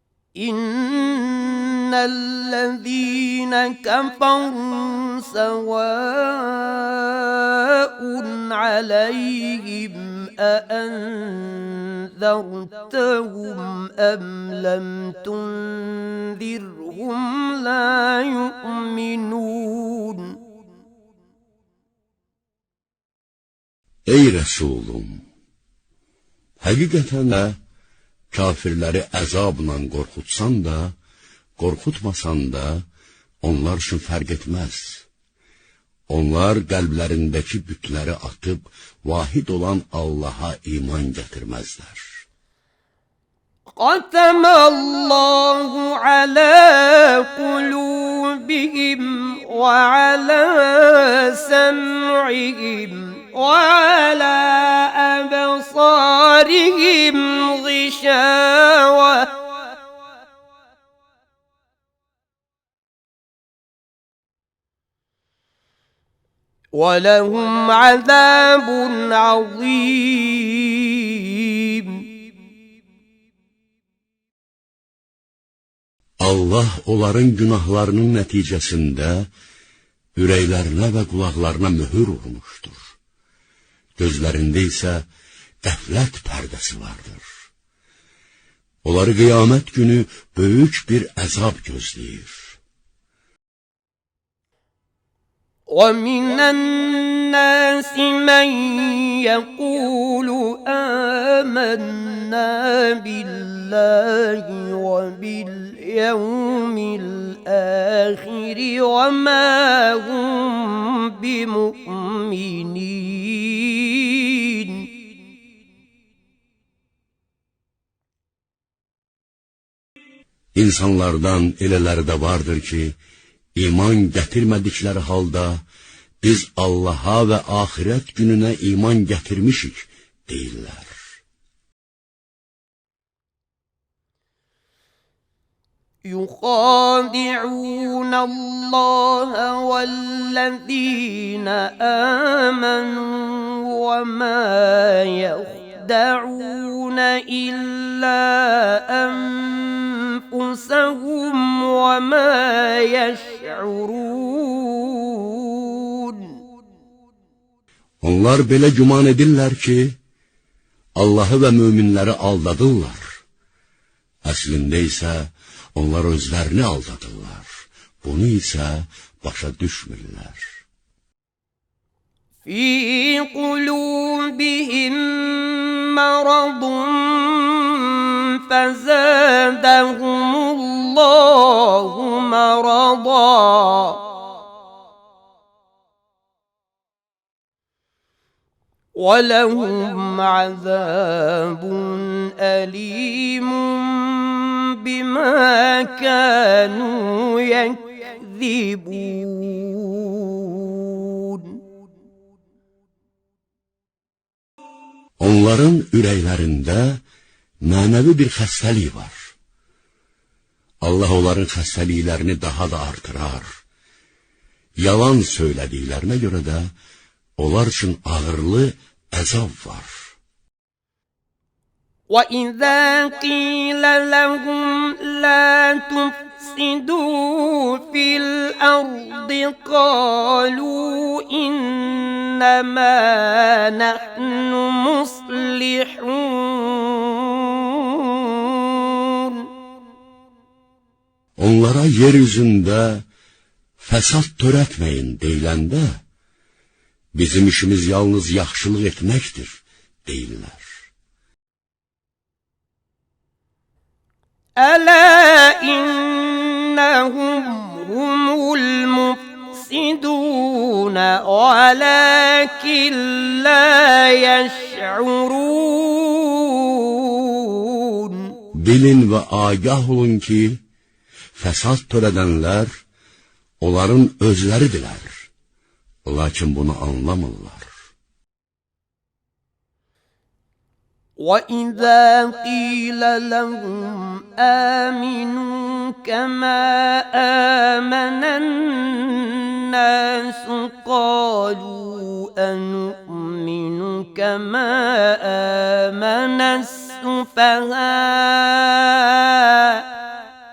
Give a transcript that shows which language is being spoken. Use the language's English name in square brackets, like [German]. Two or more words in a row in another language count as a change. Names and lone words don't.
[Arabic] إن الذين كفروا سواء عليهم أأنذرتهم أم لم تنذرهم لا يؤمنون. [Azerbaijani] Ey Resulüm! Həqiqətən də kafirləri əzabla qorxutsan da, qorxutmasan da, onlar üçün fərq etməz. Onlar qəlblərindəki bütləri atıb, vahid olan Allaha iman gətirməzlər. [Arabic] ختم الله على قلوبهم وعلى سمعهم وعلى أبصارهم غشاوة ولهم عذاب عظيم. [Azerbaijani] Allah onların günahlarının nəticəsində ürəklərinə və qulaqlarına möhür vurmuşdur. Gözlərində isə qəflət pərdəsi vardır. Onları qiyamət günü böyük bir əzab gözləyir. [Arabic] وَمِنَ النَّاسِ مَن يَقُولُ آمَنَّا بِاللَّهِ وَبِالْيَوْمِ الْآخِرِ وَمَا هُم بِمُؤْمِنِينَ. [Azerbaijani] İnsanlardan elələri də vardır ki, iman gətirmədikləri halda, biz Allaha və axirət gününə iman gətirmişik, deyirlər. [Arabic] يخادعون الله والذين آمنوا وما يخدعون إلا أنفسهم وما يشعرون. [Azerbaijani] Onlar belə güman edirlər ki, Allahı və möminləri aldadırlar. Əslində isə onlar özlərini aldadırlar. Bunu isə başa düşmürlər. [Arabic] في قلوبهم مرض فزادهم الله مرضا ولهم عذاب أليم بما كانوا يكذبون. [Azerbaijani] Onların ürəklərində mənəvi bir xəstəlik var. Allah onların xəstəliklərini daha da artırar. Yalan söylədiklərinə görə də onlar üçün ağırlı əzab var. [Arabic] وَإِذَا قِيلَ لَهُمْ لَا تُفْسِدُوا فِي الْأَرْضِ قَالُوا إِنَّمَا نَحْنُ مُصْلِحُونَ. [Azerbaijani] Onlara yeryüzündə fəsad törətməyin deyiləndə, bizim işimiz yalnız yaxşılıq etməkdir, deyirlər. [Arabic] ألا إنهم هم المفسدون ولكن لا يشعرون. [Azerbaijani] Bilin və agah olun ki, fəsad törədənlər onların özləridirlər. Lakin bunu anlamırlar. [Arabic] وَإِذَا قِيلَ لَهُمْ آمِنُوا كَمَا آمَنَ النَّاسُ قَالُوا أَنُؤْمِنُ كَمَا آمَنَ السُّفَهَاءُ